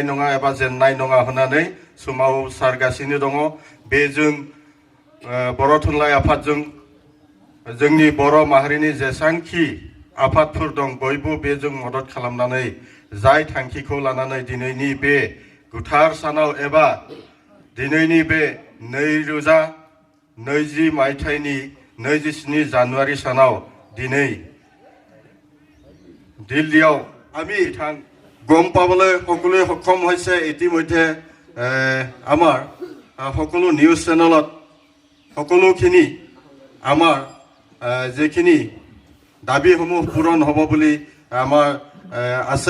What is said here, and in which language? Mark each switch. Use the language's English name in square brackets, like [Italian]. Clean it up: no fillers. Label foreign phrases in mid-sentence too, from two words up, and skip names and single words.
[Bodo] नङा एबा जेननाय नङा होननानै सोमावसारगासिनो दङ बेजों बर' थुनलाइ आफादजों जोंनि बर' माहारिनि जेसांखि आफादफोर दं बयबो बेजों मदद खालामनानै जाय थांखिखौ लानानै दिनैनि बे गोथार सानाव एबा दिनैनि बे 2020 मायथाइनि 27 জানুৱারি सानाव दिनै [Assamese] दिल्लीयाव আমি গম পাবলৈ সকলোৱে সক্ষম হৈছে ইতিমধ্যে আমাৰ সকলো নিউজ চেনেলত সকলোখিনি আমাৰ যেখিনি দাবীসমূহ পূৰণ হ'ব বুলি আমাৰ আছে